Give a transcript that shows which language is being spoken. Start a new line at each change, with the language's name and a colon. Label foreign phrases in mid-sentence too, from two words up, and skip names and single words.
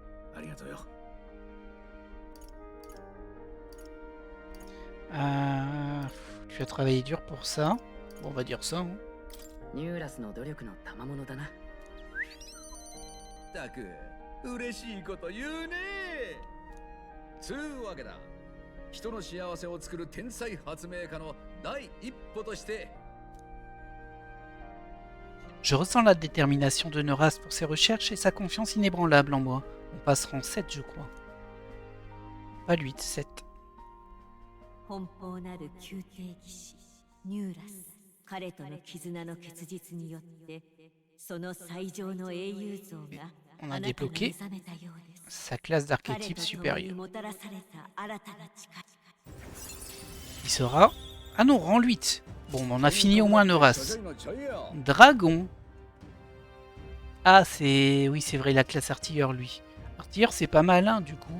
French: Tu as travaillé dur pour ça. Bon, on va dire ça. Hein.
Japanese: ニューラスの努力の賜物だな。たく、嬉しいこと言うね。つうわけだ。人の幸せを作る天才発明家の第一歩として。
French: Je ressens la détermination de Neuras pour ses recherches et sa confiance inébranlable en moi. On passera en 7, je crois. Pas 8, 7.
Japanese: 奔放なる宮廷騎士ニューラス、彼との絆の結実によってその最上の英雄像が
French: On a débloqué sa classe d'archétype supérieur. Il sera à nos rangs 8. Bon, on a fini au moins Neuras. Dragon. Ah, c'est... Oui, c'est vrai, la classe artilleur, lui. Artilleur, c'est pas mal, hein, du coup.